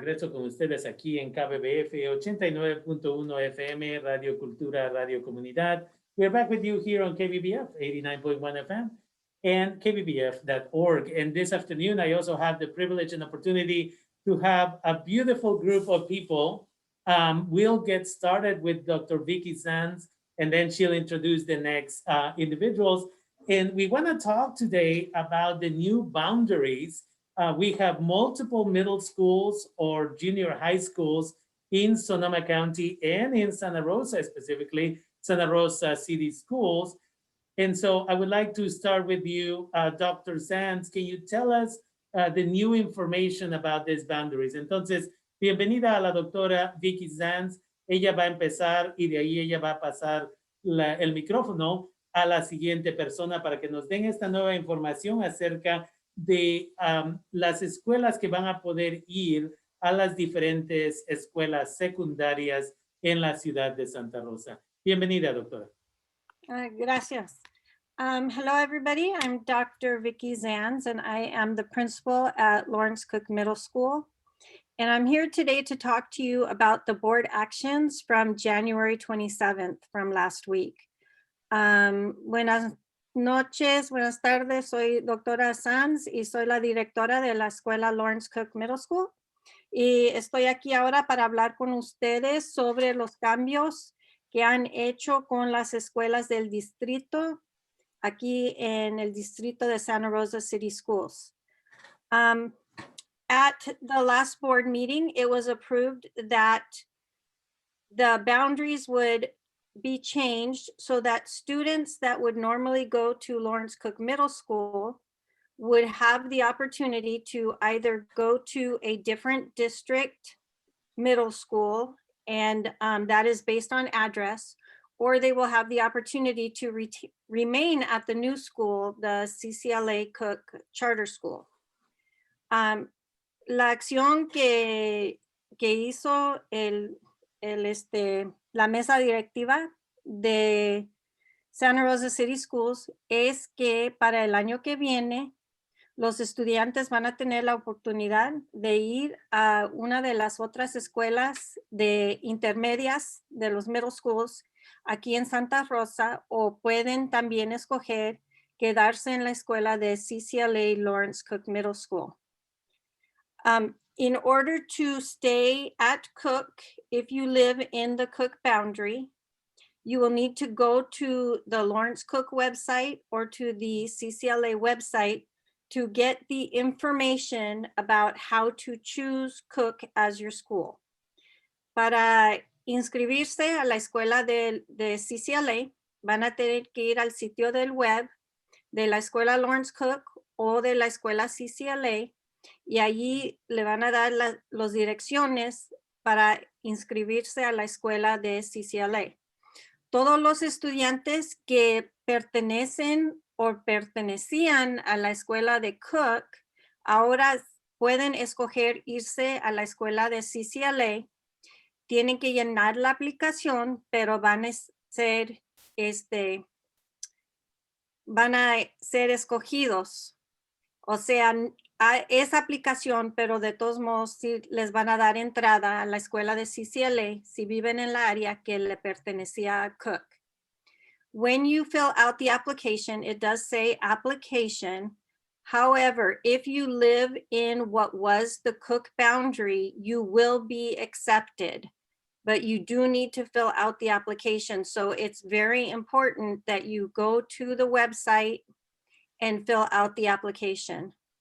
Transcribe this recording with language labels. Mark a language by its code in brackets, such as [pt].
[es] regreso con ustedes aquí en KBBF 89.1 FM, Radio Cultura, Radio Comunidad. [en] We're back with you here on KBBF 89.1 FM and kbbf.org. And this afternoon, I also have the privilege and opportunity to have a beautiful group of people. We'll get started with Dr. Vicky Sands, and then she'll introduce the next individuals. And we want to talk today about the new boundaries. We have multiple middle schools or junior high schools in Sonoma County and in Santa Rosa, specifically Santa Rosa City Schools. And so I would like to start with you, Dr. Sands. Can you tell us the new information about these boundaries? [es] Entonces, bienvenida a la doctora Vicky Sands. Ella va a empezar y de ahí ella va a pasar el micrófono a la siguiente persona para que nos den esta nueva información acerca de las escuelas que van a poder ir a las diferentes escuelas secundarias en la ciudad de Santa Rosa. Bienvenida, doctora. Gracias. [en] Hello everybody, I'm Dr. Vicky Zanz and I am the principal at Lawrence Cook Middle School. And I'm here today to talk to you about the board actions from January 27th from last week. [es] Buenas noches, buenas tardes, soy doctora Sanz y soy la directora de la escuela Lawrence Cook Middle School. Y estoy aquí ahora para hablar con ustedes sobre los cambios que han hecho con las escuelas del distrito, aquí en el distrito de Santa Rosa City Schools. [en] At the last board meeting, it was approved that the boundaries would be changed so that students that would normally go to Lawrence Cook Middle School would have the opportunity to either go to a different district middle school, and that is based on address, or they will have the opportunity to remain at the new school, the CCLA Cook Charter School. [es] La acción que hizo la mesa directiva de Santa Rosa City Schools es que para el año que viene los estudiantes van a tener la oportunidad de ir a una de las otras escuelas de intermedias de los middle schools aquí en Santa Rosa, o pueden también escoger quedarse en la escuela de CCLA Lawrence Cook Middle School. [en] In order to stay at Cook, if you live in the Cook boundary, you will need to go to the Lawrence Cook website or to the CCLA website to get the information about how to choose Cook as your school. [es] Para inscribirse a la escuela de CCLA, van a tener que ir al sitio del web de la escuela Lawrence Cook o de la escuela CCLA, y allí le van a dar las direcciones para inscribirse a la escuela de CCLA. Todos los estudiantes que pertenecen o pertenecían a la escuela de Cook ahora pueden escoger irse a la escuela de CCLA. Tienen que llenar la aplicación, pero van a ser escogidos. O sea, esa aplicación, pero de todos modos sí les van a dar entrada a la escuela de CCLA si viven en la área que le pertenecía a Cook. [en] When you fill out the application, it does say application. However, if you live in what was the Cook boundary, you will be accepted, but you do need to fill out the application. So it's very important that you go to the website and fill out the application.